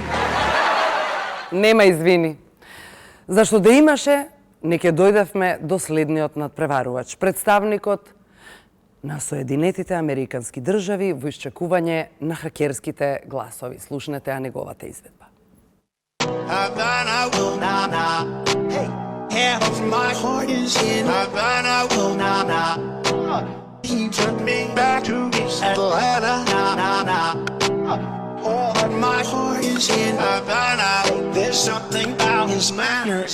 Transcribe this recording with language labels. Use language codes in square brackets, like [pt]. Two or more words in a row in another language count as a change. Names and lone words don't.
[mk] Нема извини. Зашто да имаше, не ќе дојдевме до следниот надпреварувач, представникот на Соединетите Американски држави во исчекување на хакерските гласови. Слушнете ја неговата изведба. [en] Havana will na na. Hey, half of my heart is in Havana will na na. He took me back to Atlanta na na na. All of my heart is in Havana. There's something about his manners.